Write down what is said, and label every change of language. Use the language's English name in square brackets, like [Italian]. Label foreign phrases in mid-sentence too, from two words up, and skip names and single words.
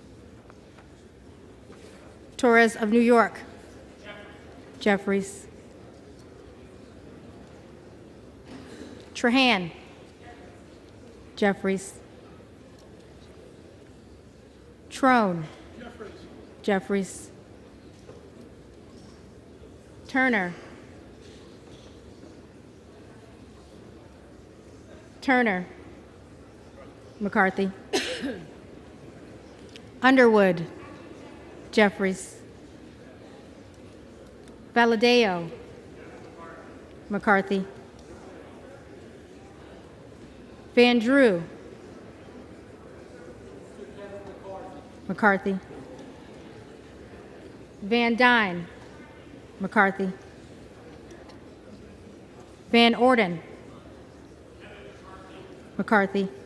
[English] Torres of New York. Jeffries. Trahan. Jeffries. Trone. Jeffries. Turner. Turner. McCarthy. Underwood. Jeffries. Valadeo. McCarthy. Van Drew. McCarthy. Van Dyne. McCarthy. Van Orden. McCarthy.